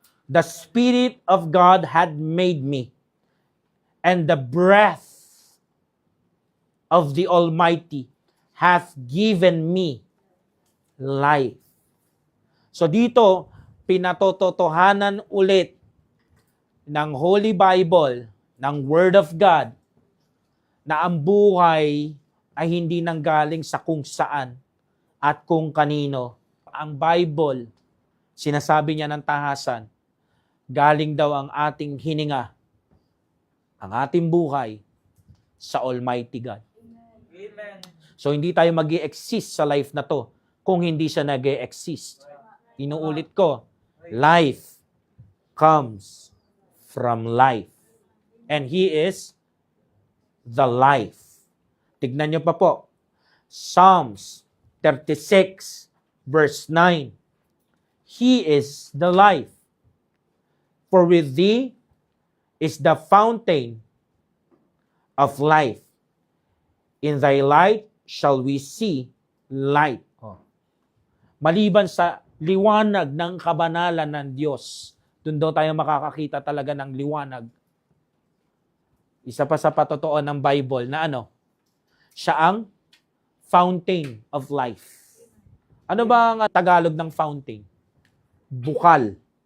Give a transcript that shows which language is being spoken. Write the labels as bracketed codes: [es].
[en] The Spirit of God had made me, and the breath of the Almighty hath given me life. [tl] So dito, pinatotohanan ulit ng Holy Bible, ng Word of God, na ang buhay ay hindi nanggaling sa kung saan at kung kanino. Ang Bible, sinasabi niya ng tahasan, galing daw ang ating hininga, ang ating buhay, sa Almighty God. Amen. So hindi tayo mag-i-exist sa life na to kung hindi siya nag-i-exist. Inuulit ko, [en] life comes from life. And He is the life. [tl] Tignan niyo pa po. [en] Psalms 36 verse 9. He is the life. For with thee is the fountain of life. In thy light shall we see light. [tl] Maliban sa liwanag ng kabanalan ng Diyos, doon daw tayo makakakita talaga ng liwanag. Isa pa sa patotoo ng Bible na siya ang [en] fountain of life. [tl] Ano ba ang Tagalog ng fountain? Bukal.